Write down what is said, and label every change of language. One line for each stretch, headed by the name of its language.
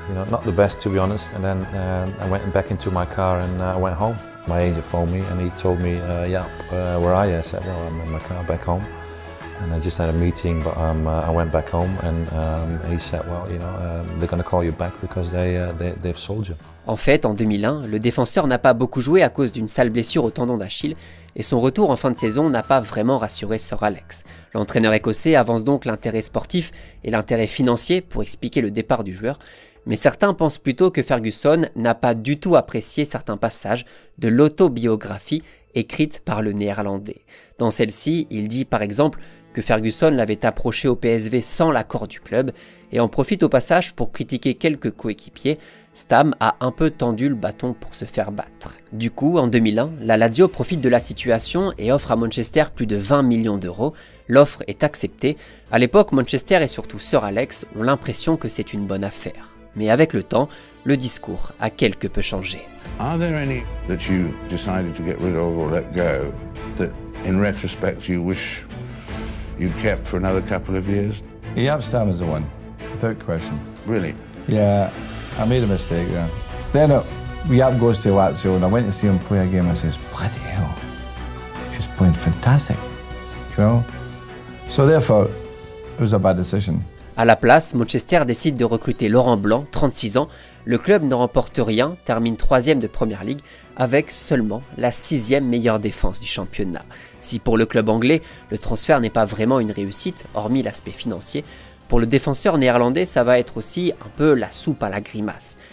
English: Not the best to be honest. And then I went back into my car and I went home. My agent phoned me and he told me, where are you? I said, well, I'm in my car back home. And I just had a meeting, but I went back home and he said, well, they're going to call you back because they've sold you.
French: En fait, en 2001, le défenseur n'a pas beaucoup joué à cause d'une sale blessure au tendon d'Achille et son retour en fin de saison n'a pas vraiment rassuré Sir Alex. L'entraîneur écossais avance donc l'intérêt sportif et l'intérêt financier pour expliquer le départ du joueur, mais certains pensent plutôt que Ferguson n'a pas du tout apprécié certains passages de l'autobiographie écrite par le néerlandais. Dans celle-ci, il dit par exemple que Ferguson l'avait approché au PSV sans l'accord du club et en profite au passage pour critiquer quelques coéquipiers. Stam a un peu tendu le bâton pour se faire battre. Du coup, en 2001, la Lazio profite de la situation et offre à Manchester plus de 20 millions d'euros. L'offre est acceptée. À l'époque, Manchester et surtout Sir Alex ont l'impression que c'est une bonne affaire. Mais avec le temps, le discours a quelque peu changé.
English: Are there any that you decided to get rid of or let go that in retrospect you wish you'd kept for another couple of years? Jaap Stam is the one, without question. Really? Yeah, I made a mistake there. Then Jaap goes to Lazio and I went to see him play a game and I says, bloody hell, he's playing fantastic, So therefore, it was a bad decision.
French: À la place, Manchester décide de recruter Laurent Blanc, 36 ans. Le club ne remporte rien, termine 3e de Premier League, avec seulement la 6e meilleure défense du championnat. Si pour le club anglais, le transfert n'est pas vraiment une réussite, hormis l'aspect financier, pour le défenseur néerlandais, ça va être aussi un peu la soupe à la grimace.